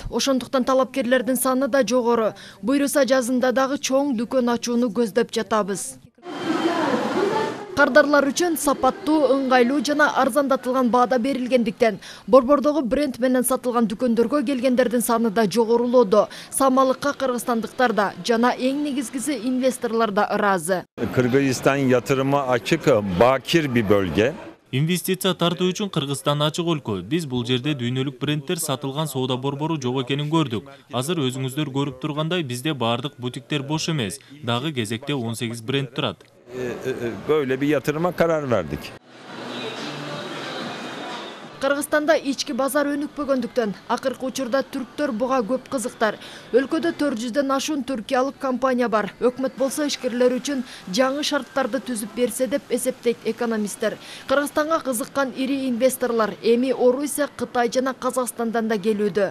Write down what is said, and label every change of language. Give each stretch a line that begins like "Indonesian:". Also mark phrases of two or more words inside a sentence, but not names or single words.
Kyrgyz: Ошондуктан талапкерлердин саны да жогору. Буйруса жазында дагы чоң дүкөн ачууну көздөп жатабыз. Кардарлар үчүн сапаттуу, ыңгайлуу жана арзандатылган баада берилгендиктен, борбордогу бренд менен сатылган дүкөндөргө келгендердин саны да жогорулоодо. Самалыкка кыргызстандыктар да жана эң негизгиси инвесторлор да ыраазы.
Turkish: Kırgızistan yatırıma açık, bakir bir bölge.
Kyrgyz: Инвестиция тартуу үчүн Кыргызстан ачык өлкө. Биз бул жерде дүйнөлүк брендтер сатылган соода борбору жок экенин көрдүк. Азыр өзүңүздөр көрүп тургандай бизде бардык бутиктер бош эмес. Дагы кезекте 18 бренд турат.
Turkish: Böyle bir yatırıma karar verdik.
Kyrgyz: Кыргызстанда ички базар өнүкпөгөндүктөн, акыркы учурда түрктөр буга көп кызыктар. Өлкөдө 400дөн ашуун түркиялык компания бар. Өкмөт болсо ишкерлер үчүн жаңы шарттарды түзүп берсе деп эсептейт экономисттер. Кыргызстанга кызыккан ири инвесторлор эми Орусия, Кытай жана Казакстандан да келүүдө.